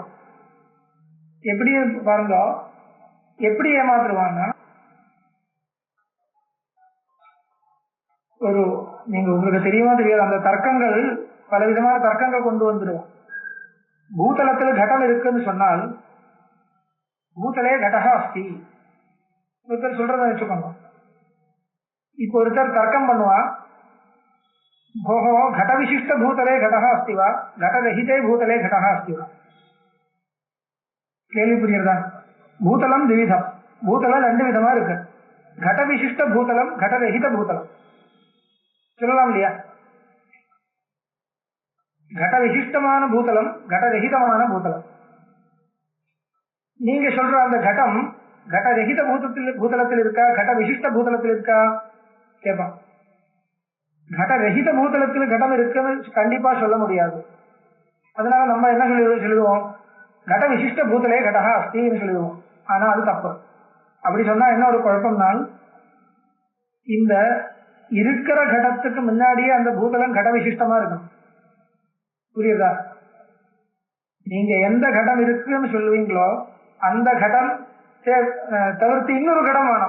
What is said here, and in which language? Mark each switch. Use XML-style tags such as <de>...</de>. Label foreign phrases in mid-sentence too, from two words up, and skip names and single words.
<ta>எப்படி பாருங்க, எப்படி ஏமாத்துருவான்னா, ஒரு நீங்க உங்களுக்கு தெரியுமா தெரியாது, அந்த தர்க்கங்கள் பல விதமான தர்க்கங்கள் கொண்டு வந்துடுவோம். பூதலத்தில் கடம் இருக்குன்னு சொன்னால்</ta> <sa>भूतले घटः अस्ति</sa> <ta>ஒருத்தர் சொல்றத வச்சுக்கோங்க. இப்போ ஒருத்தர் தர்க்கம் பண்ணுவா,</ta> <sa>भोः घटविशिष्ट भूतले घटः अस्ति वा घटरहिते भूतले घटः अस्ति वा?</sa> <ta>கேள்வி புரியுறதா?</ta> <sa>भूतलं द्विविधम्,</sa> <ta>பூதலம் ரெண்டு விதமா இருக்கு. घटविशिष्ट பூதலம், घटरहित பூதலம் சொல்லலாம் இல்லையா? घटविशिष्टமான பூதலம், घटरहितமான பூதலம். நீங்க சொல்ற அந்த घटம் घटरहित பூதலத்தில் இருக்கா, घटविशिष्ट பூதலத்தில் இருக்கா கேட்பான். घटरहित பூதலத்தில் घटம் இருக்குன்னு கண்டிப்பா சொல்ல முடியாது. அதனால நம்ம என்ன சொல்லுவோம்,</ta> <sa>घट विशिष्ट பூதலே घटः अस्तिன்னு சொல்லுவோம்.</sa> <ta>ஆனா அது தப்பு. அப்படி சொன்னா என்ன ஒரு குழப்பம்னால், இந்த இருக்கிற கடத்துக்கு முன்னாடியே அந்த பூதலம் கட விசிஷ்டமா இருக்கும். புரியுதா? நீங்க எந்த கடம் இருக்குன்னு சொல்லுவீங்களோ அந்த கடம் தவிர்த்து இன்னொரு கடம் வேணும்.</ta>